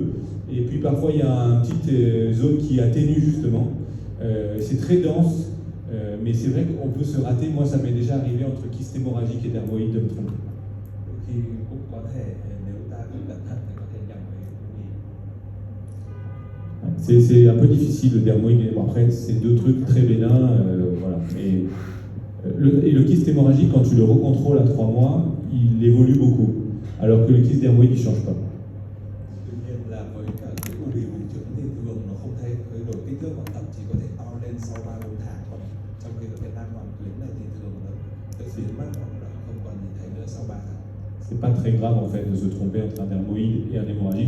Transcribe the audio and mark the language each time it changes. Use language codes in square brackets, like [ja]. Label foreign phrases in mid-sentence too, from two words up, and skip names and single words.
[fr] Et puis parfois il y a une petite zone qui atténue justement. C'est très dense, mais c'est vrai qu'on peut se rater. Moi ça m'est déjà arrivé entre kyste hémorragique et dermoïde de me tromper. [vi] Thì cũng có thể nếu ta không cẩn thận thì có thể nhầm với. [fr] C'est un peu difficile le dermoïde. Bon, après c'est deux trucs très bénins, voilà. Et le kyste hémorragique, quand tu le recontrôles à 3 mois, il évolue beaucoup, alors que le kyste dermoïde il change pas. C'est pas très grave en fait de se tromper entre un dermoïde et un hémorragique.